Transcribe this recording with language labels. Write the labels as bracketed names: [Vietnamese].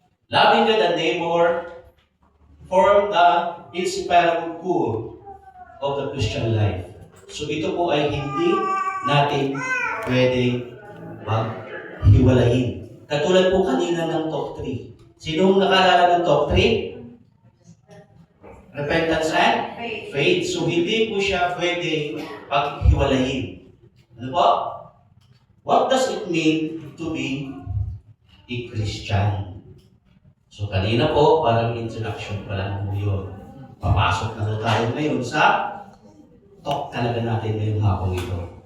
[English] Loving God and neighbor form the inseparable core of the Christian life. [Filipino] So ito po ay hindi natin pwedeng maghiwalayin. Katulad po kanina ng top 3. Sinong nakalala ng top 3? [English] Repentance and faith. [Filipino] So hindi po siya pwedeng paghiwalayin. Ano po? [English] What does it mean to be a Christian? [Filipino] So kanina po, parang introduction pa lang po yun. Papasok na tayo ngayon sa talk talaga natin ngayong hapong ito.